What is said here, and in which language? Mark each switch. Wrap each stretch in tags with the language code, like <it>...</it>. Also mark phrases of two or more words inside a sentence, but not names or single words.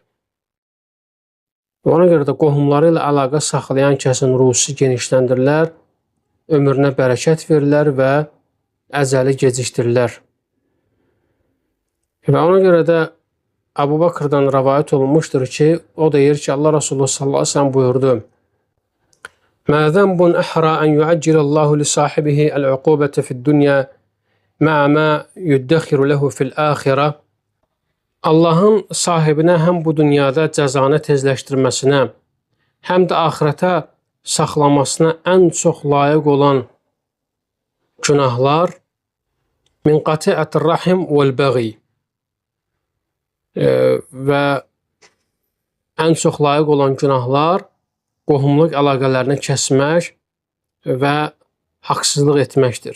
<az>Və ona görə də qohumları ilə əlaqə saxlayan kəsin ruhusu genişləndirilər, ömrünə bərəkət verirlər və əcəli gecikdirirlər. Və ona görə də Əbu Bakrdan rəvayət olunmuşdur ki, o deyir ki, Allah Resulü</az> <ar>صلى الله عليه وسلم</ar> <az>buyurdu:</az> <ar>"ما ذنب أحرى أن يعجل الله لصاحبه العقوبة في الدنيا مع ما يدخر له في الآخرة."</ar> <az>Allahın sahibinə həm bu dünyada cəzanı tezləşdirməsinə, həm də axirətə saxlamasına ən çox layiq olan günahlar</az> <ar>من قطيعة الرحم والبغي</ar> <az>və ən çox layiq olan günahlar qohumluq əlaqələrini kəsmək və haqsızlıq etməkdir.</az>